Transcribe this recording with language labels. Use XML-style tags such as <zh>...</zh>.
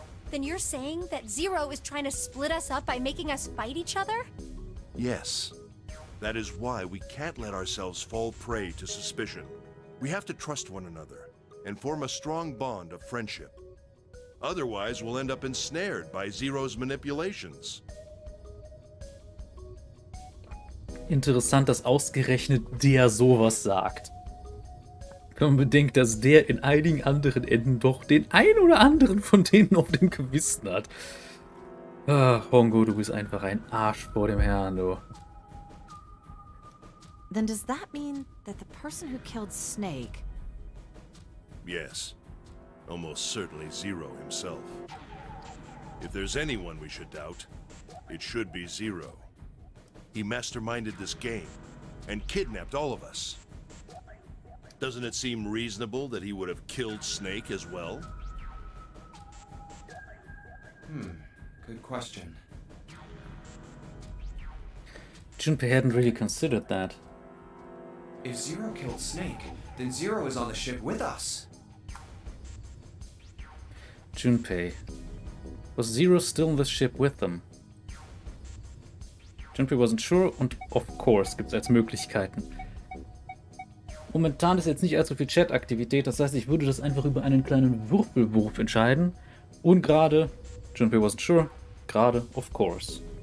<en>Then you're saying that Zero is trying to split us up by making us fight each other? Yes. That is why we can't let ourselves fall prey to suspicion. We have to trust one another and form a strong bond of friendship. Otherwise, we'll end up ensnared by Zero's manipulations.</en> <de>Interessant, dass ausgerechnet der sowas sagt. Wenn man bedenkt, dass der in einigen anderen Enden doch den ein oder anderen von denen auf dem Gewissen hat. Ach, Hongo, du bist einfach ein Arsch vor dem Herrn, du.</de> <en>Then does that mean that the person who killed Snake... Yes. Almost certainly Zero himself. If there's anyone we should doubt, it should be Zero. He masterminded this game and kidnapped all of us. Doesn't it seem reasonable that he would have killed Snake as well? Good question. Junpei hadn't really considered that. If Zero killed Snake, then Zero is on the ship with us. Junpei. Was Zero still in the ship with them? Junpei wasn't sure</en> <de>und</de> <en>of course</en> <de>gibt es als Möglichkeiten. Momentan ist jetzt nicht allzu viel Chat-Aktivität, das heißt, ich würde das einfach über einen kleinen Würfelwurf entscheiden. Und gerade,</de> <en>Junpei wasn't sure,</en> <de>gerade,</de> <en>of course.</en>